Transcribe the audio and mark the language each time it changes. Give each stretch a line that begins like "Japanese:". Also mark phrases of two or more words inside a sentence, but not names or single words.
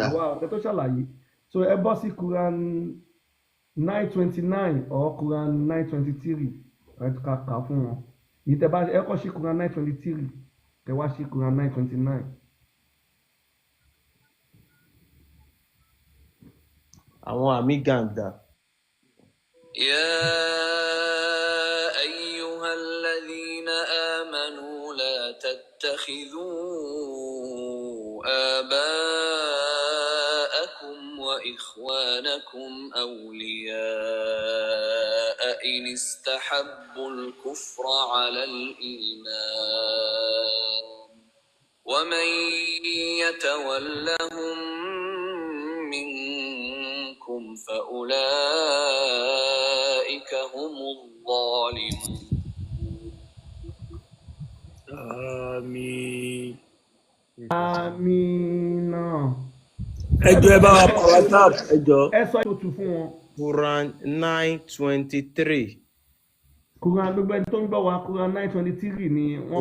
Yoruba: náà wá ọ̀kẹ́ tó ṣàlàyé. So ẹ bọ́ sí Quran 929 or Quran 923 ẹ ká kà á fún wọn. Èyí tẹ́ bá ẹ kọ́ sí Quran 923 tẹ́ wá sí Quran 929. Àwọn àmì gàǹgà.
Arabic: يا أيها الذين آمنوا لا تتخذوا آباءكم وإخوانكم أولياء إن استحبوا الكفر على الإيمان ومن يتولهم منكم فأولئك هم الظالمون.
Yoruba: Àmín. Amina. Ẹ jọ̀ọ́ ẹ bá wa pa WhatsApp ẹ jọ̀ọ́. Ẹ sọ ètò fún wọn. Quran 9:23. Quran gbogbo ẹni tó ń gbọ́ wa Quran 923 ni wọ́n kà